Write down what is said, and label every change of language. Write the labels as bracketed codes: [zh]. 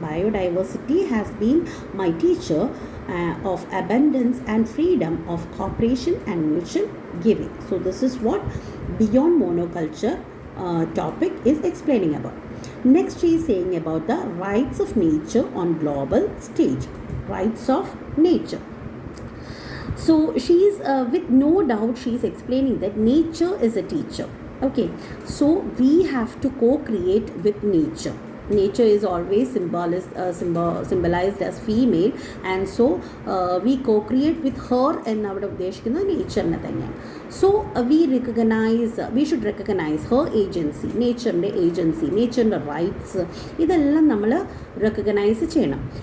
[en] Biodiversity has been my teacher of abundance and freedom of cooperation and mutual giving. So this is what beyond monoculture topic is explaining about. Next she is saying about the rights of nature on global stage. Rights of nature. So she is with no doubt she is explaining that nature is a teacher. Okay, so we have to co-create with nature. Nature is always symbolized as female, and so we co-create with her [ml] എന്നവിടെ ഉദ്ദേശിക്കുന്നത് നേച്ചറിനെ തന്നെയാണ്. So [en] we should recognize her agency, [ml] നേച്ചറിൻ്റെ agency, നേച്ചറിൻ്റെ rights, ഇതെല്ലാം നമ്മൾ recognise ചെയ്യണം.